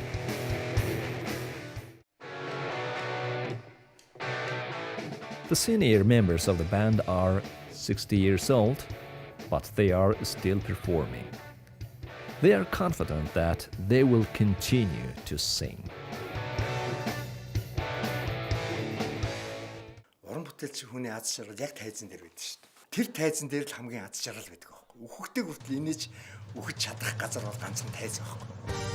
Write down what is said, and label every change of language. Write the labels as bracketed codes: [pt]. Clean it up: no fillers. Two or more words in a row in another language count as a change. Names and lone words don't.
[en] The senior members of the band are 60 years old, but they are still performing. They are confident that they will continue to sing. [mn] Уран бүтээлч хүний аз жаргал яг тайзан дээр байдаг шүү дээ. Тэр тайзан дээр л хамгийн аз жаргал байдаг байхгүй. Үхэгтэй хүртэл инээж үхэж чадах газар бол ганцхан тайзан байхгүй.